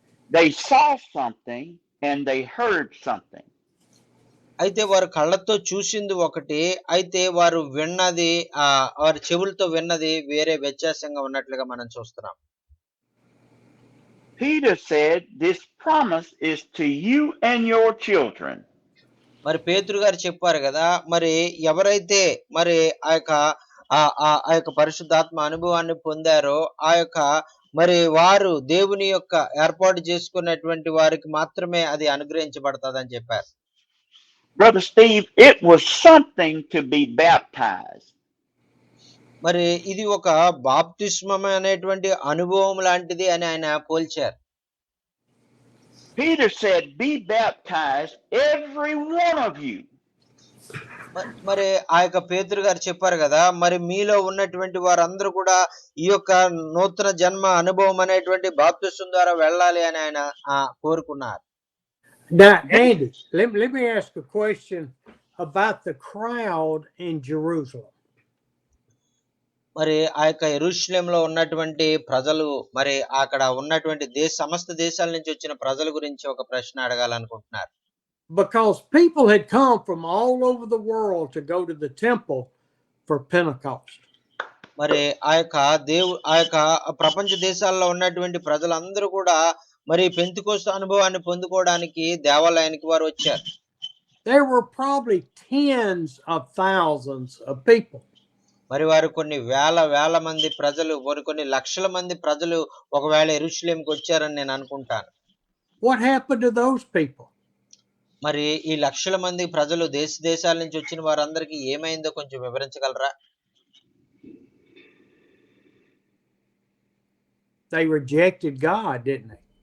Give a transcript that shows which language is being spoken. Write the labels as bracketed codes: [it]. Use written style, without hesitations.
[en] They saw something and they heard something. [te] అయితే వారు కళ్ళతో చూసింది ఒకటి, అయితే వారు విన్నది వారి చెవులతో విన్నది వేరే వ్యత్యాసంగా ఉన్నట్లుగా మనం చూస్తున్నాం. [en] Peter said, "This promise is to you and your children." [te] మరి పేతురు గారు చెప్పారు గదా! మరి ఎవరైతే మరి ఆ యొక్క ఆ యొక్క పరిశుద్ధాత్మ అనుభవాన్ని పొందారో, ఆ యొక్క మరి వారు దేవుని యొక్క ఏర్పాటు చేసుకున్నటువంటి వారికి మాత్రమే అది అనుగ్రహించబడతదని చెప్పారు. [en] Brother Steve, it was something to be baptized. [te] మరి ఇది ఒక బాప్తిస్మం అనేటువంటి అనుభవం లాంటిది అని ఆయన పోల్చారు. [en] Peter said, "Be baptized, every one of you." [te] మరి ఆ యొక్క పేతురు గారు చెప్పారు గదా! మరి మీలో ఉన్నటువంటి వారందరూ కూడా ఈ యొక్క నూతన జన్మ అనుభవం అనేటువంటి బాప్తిసం ద్వారా వెళ్ళాలి అని ఆయన కోరుకున్నారు. [en] Now, Andy, let me ask a question about the crowd in Jerusalem. [te] మరి ఆ యొక్క యెరూషలేములో ఉన్నటువంటి ప్రజలు, మరి అక్కడ ఉన్నటువంటి సమస్త దేశాల నుంచి వచ్చిన ప్రజల గురించి ఒక ప్రశ్న అడగాలనుకుంటున్నారు. [en] Because people had come from all over the world to go to the temple for Pentecost. [te] మరి ఆ యొక్క ప్రపంచ దేశాల్లో ఉన్నటువంటి ప్రజలందరూ కూడా మరి పెంతెకోస్తు అనుభవాన్ని పొందుకోవడానికి దేవాలయానికి వారు వచ్చారు. [en] There were probably tens of thousands of people. [te] మరి వారు కొన్ని వేల మంది ప్రజలు, కొన్ని లక్షల మంది ప్రజలు ఒకవేళ యెరూషలేముకి వచ్చారని నేను అనుకుంటాను. [en] What happened to those people? [te] మరి ఈ లక్షల మంది ప్రజలు దేశాల నుంచి వచ్చిన వారందరికీ ఏమైందో కొంచెం వివరించగలరా? [en] They rejected God, didn't they?